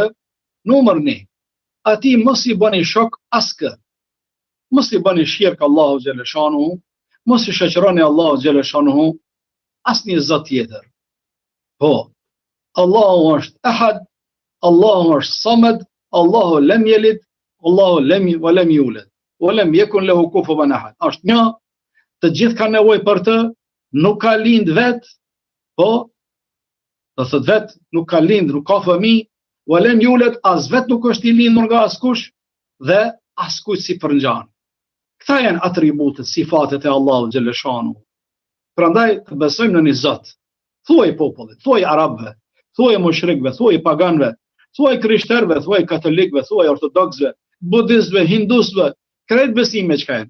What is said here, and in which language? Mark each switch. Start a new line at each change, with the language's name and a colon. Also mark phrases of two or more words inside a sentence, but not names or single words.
Albanian: Numër 1. Ati mos i bëni shok askë. Mos i bëni shirk Allahu
Arabic: جل شأنه,
Albanian: mos i shoqëroni Allahu
Arabic: جل شأنه
Albanian: asnjë zot tjetër. Po, Allahu është ahad, Allahu është samad,
Arabic: الله لم يلد الله لم يولد ولم يكن له كفوا أحد.
Albanian: Është një, të gjithë kanë nevojë për të, nuk ka lind vet, po, do thot vet nuk ka lind, nuk ka fëmijë,
Arabic: ولم يولد,
Albanian: as vet nuk është i lindur nga askush dhe askush si përngjan. Këta janë atributet, sifatet e Allahut
Arabic: جل شأنه.
Albanian: Prandaj të besojmë në një Zot. Thuaj popullit, thuaj arabëve, thuaj mushrikëve, thuaj paganëve, thuaj krishterëve, thuaj katolikëve, thuaj ortodoksëve, budistëve, hindusëve, krejt besime që kanë.